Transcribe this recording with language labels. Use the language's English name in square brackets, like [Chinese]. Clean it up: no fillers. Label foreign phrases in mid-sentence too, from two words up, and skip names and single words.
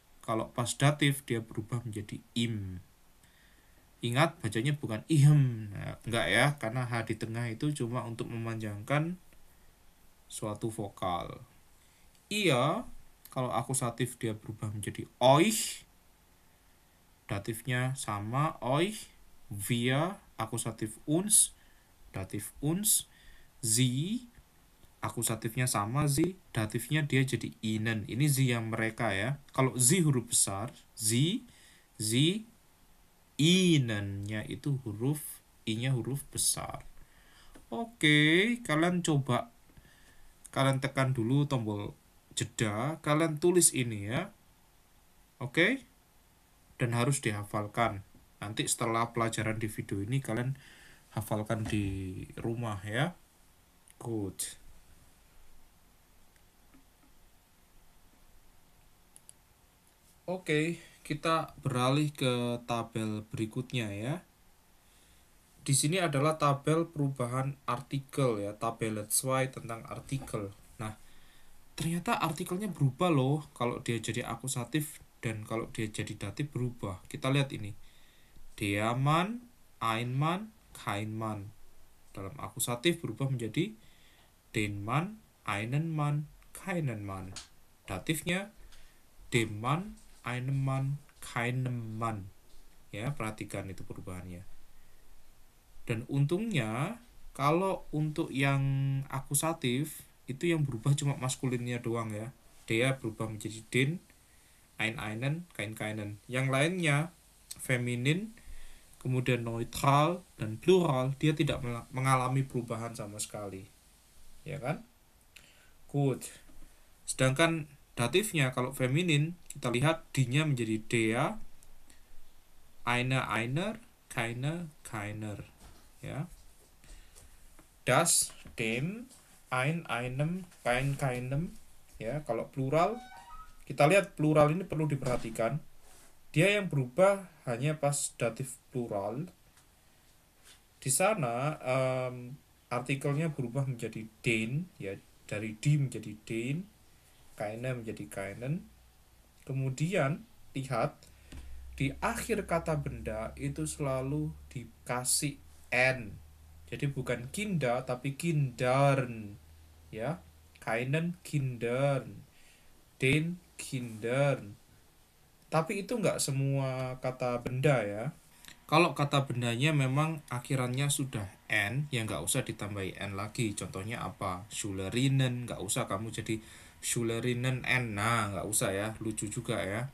[Indonesian] Kalau pas datif dia berubah menjadi im. Ingat bacanya bukan ihem, nah, enggak ya, karena H di tengah itu cuma untuk memanjangkan suatu vokal. Ia, kalau akusatif dia berubah menjadi euch. Datifnya sama euch. Wir, akusatif uns. Datif uns. Sie, akusatifnya sama sie. Datifnya dia jadi ihnen. Ini sie yang mereka ya. Kalau sie huruf besar, sie, ihnen-nya itu huruf i-nya huruf besar. Oke, kalian coba, kalian tekan dulu tombol jeda, kalian tulis ini ya. Oke? Dan harus dihafalkan. Nanti setelah pelajaran di video ini kalian hafalkan di rumah ya. Good. Oke, kita beralih ke tabel berikutnya ya. Di sini adalah tabel perubahan artikel ya, tabel let's why tentang artikel. Nah, ternyata artikelnya berubah loh kalau dia jadi akusatif dan kalau dia jadi datif berubah. Kita lihat ini. [German] Der Mann, ein Mann, kein Mann. [Indonesian] Dalam akusatif berubah menjadi [German] den Mann, einen Mann, keinen Mann. Datifnya dem Mann, einem Mann, keinem Mann. [Indonesian] Ya, perhatikan itu perubahannya. Dan untungnya kalau untuk yang akusatif itu yang berubah cuma maskulinnya doang ya. Dia berubah menjadi [German] den, einen, keinen. [Indonesian] Yang lainnya feminin, kemudian neutral dan plural, dia tidak mengalami perubahan sama sekali. Ya kan? Good. Sedangkan datifnya kalau feminin, kita lihat d-nya menjadi dea, [German] einer, keiner. Ya. Das, dem, einem, keinem. [Indonesian] Ya, kalau plural, kita lihat plural ini perlu diperhatikan. Dia yang berubah hanya pas datif plural. Di sana artikelnya berubah menjadi den, ya, dari di menjadi den, keine menjadi keinen. Kemudian lihat di akhir kata benda itu selalu dikasih n. Jadi bukan kinder tapi kindern, ya. [German] Keinen, kindern, den, kindern. [Indonesian] Tapi itu nggak semua kata benda ya. Kalau kata bendanya memang akhirannya sudah n, ya nggak usah ditambahi n lagi. Contohnya apa? Schülerinnen, nggak usah kamu jadi Schülerinnen n. Nah, nggak usah ya, lucu juga ya.